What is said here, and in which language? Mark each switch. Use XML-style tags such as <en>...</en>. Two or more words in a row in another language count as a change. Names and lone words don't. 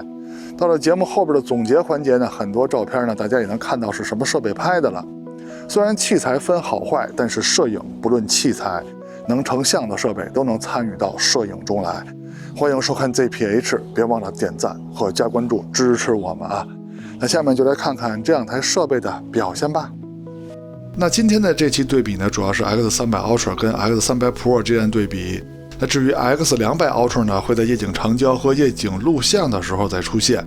<zh>到了節目後邊的總結環節呢，很多照片呢大家也能看到是什麼設備拍的了。雖然器材分好壞，但是攝影不論器材，能成像的設備都能參與到攝影中來。歡迎收看 ZPH，別忘了點讚和加關注支持我們啊！那下面就來看看這兩台設備的表現吧。那今天的這期對比呢，主要是 X300 Ultra 跟 X300 Pro 之間对比。那至於 X200 Ultra 呢，會在夜景長焦和夜景錄像的時候再出現。</zh>